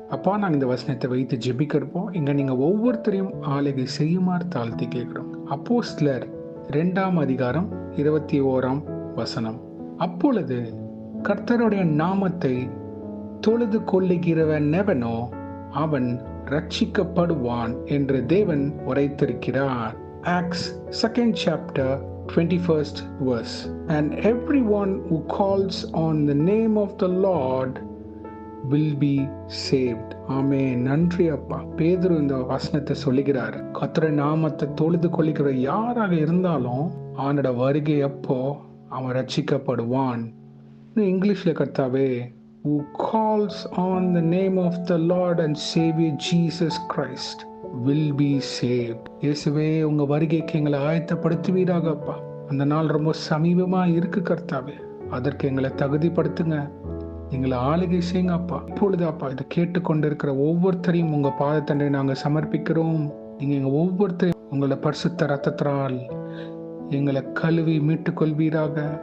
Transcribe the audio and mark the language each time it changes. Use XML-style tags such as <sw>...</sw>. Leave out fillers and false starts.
<ta>அப்பா, நாங்கள் இந்த வசனத்தை வைத்து ஜெபிக்கிறப்போம். இங்க நீங்க ஒவ்வொருத்தரையும் ஆளுகை செய்யுமாறு தாழ்த்தி கேட்கிறோம். அப்போஸ்தலர் 2ஆம் அதிகாரம் 21ஆம் வசனம். அப்பொழுது கர்த்தருடைய நாமத்தை தொழுது கொள்ளுகிறவன் எவனோ அவன் ரட்சிக்கப்படுவான் என்று தேவன் உரைத்திருக்கிறார்.</ta> <en>Acts 2nd chapter 21st verse. And everyone who calls on the name of the Lord will be saved.</en> <ta>ஆமென். நன்றி அப்பா. பேதுரு இந்த வசனத்தை சொல்லுகிறார். கர்த்தருடைய நாமத்தை தொழுது கொள்ளுகிற யாராக இருந்தாலும் அவனோட வருகை அப்போ அவன் ரட்சிக்கப்படுவான். இங்கிலீஷ்ல கர்த்தாவே,</ta> <en>who calls on the name of the Lord and Savior Jesus Christ will be saved.</en> <ta>இயேசுவே, உங்க வருகைக்கு எங்களை ஆயத்தப்படுத்துவீராக அப்பா. அந்த நாள் ரொம்ப சமீபமா இருக்கு கர்த்தாவே. அதற்கு எங்களை தகுதிப்படுத்துங்க, எங்களை ஆளுகை செய்யுங்க அப்பா. இப்பொழுது அப்பா, இதை கேட்டுக்கொண்டிருக்கிற ஒவ்வொருத்தரையும் உங்க பாதத்தண்டை நாங்கள் சமர்ப்பிக்கிறோம். நீங்க எங்க ஒவ்வொருத்தரையும் உங்களோட பரிசுத்த ரத்தத்தால் எங்களை கழுவி மீட்டுக் கொள்வீராக.</ta>